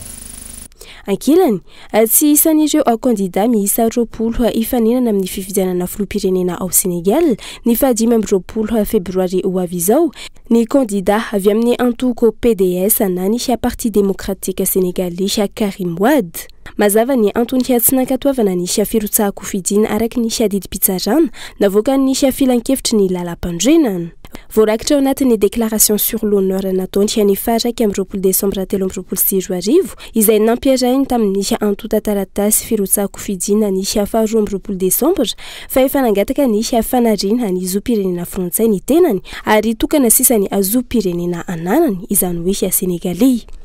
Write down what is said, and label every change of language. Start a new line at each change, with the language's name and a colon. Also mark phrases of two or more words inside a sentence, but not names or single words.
Malagasy: ankilany tsy isan'ireo candidat miisa 20 ifanenana amin'ny fifidianana filoham-pirenena ao Senegal ny 15 febroary ho avy izao ny candidat avy amin'ny antoko PDS na ny Parti démocratique sénégalais Karim Wade mazava ny antony tsy nankatoavana ny firotsahako fidina araky ny adidim-pitsarana navoaka ny filan-kevitry ny lalam-pandrenana voarakitra ao anatin'ny
French: déclaration sur l'honneur
Malagasy: nataony ny faraiky amin'ny 20 décembre 2024 izay nampiarahiny tamin'ny antota taratasy firotsahako fidina ny 12 décembre fa efa nangataka ny fanariana ny zoam-pirenena frantsay ny tenany ary tokana sisa ny zoam-pirenena ananany izany hoe Senegalais.